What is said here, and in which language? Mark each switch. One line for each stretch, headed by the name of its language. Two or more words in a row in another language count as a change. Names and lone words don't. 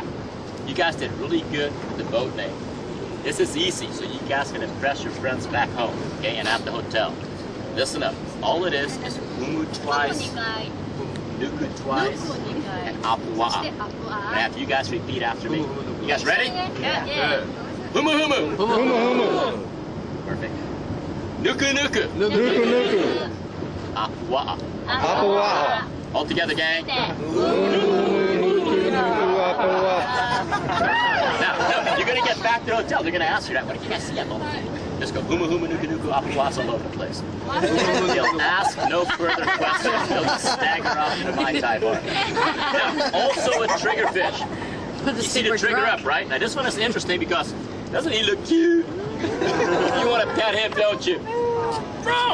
English: You guys did really good with the boat name. This is easy, so you guys can impress your friends back home, okay, and at the hotel. listen up. All it is humu twice, nuku twice, and apua'a. And after you guys repeat after me. You guys ready? Yeah. Humu humu. Humu humu. Perfect. Nuku nuku. Nuku nuku. Apua'a. Apua'a. All together, gang. Now, you're going to get back to the hotel. They're going to ask you that. What did you guys see at the Just go humu humu nuku nuku apua'a all over the place. They'll ask no further questions. They'll just stagger off to the Mai Tai bar. Now, also a triggerfish. You see the trigger up, right? Now this one is interesting because doesn't he look cute? You want to pet him, don't you? Bro!